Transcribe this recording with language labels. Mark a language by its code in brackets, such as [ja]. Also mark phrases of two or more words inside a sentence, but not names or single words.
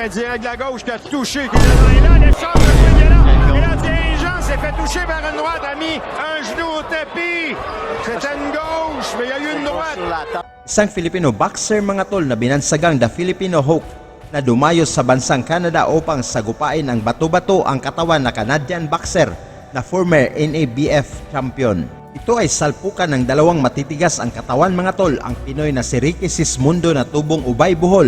[fr] un direct de la gauche qui a touché. Qui est là, l'échange de ce violent. Et là, Thierry Jean s'est fait toucher par une droite, a mis un genou au tapis. C'était une gauche, mais il y a eu une droite. [tl] Isang [en] Filipino boxer [tl] mga tol na binansagang The Filipino Hulk na dumayo sa bansang Canada upang sagupain ang bato-bato ang katawan na [en] Canadian boxer [tl] na [en] former NABF champion. [tl] Ito ay salpukan ng dalawang matitigas ang katawan mga tol, ang Pinoy na si Ricky Sismundo na tubong Ubay Bohol.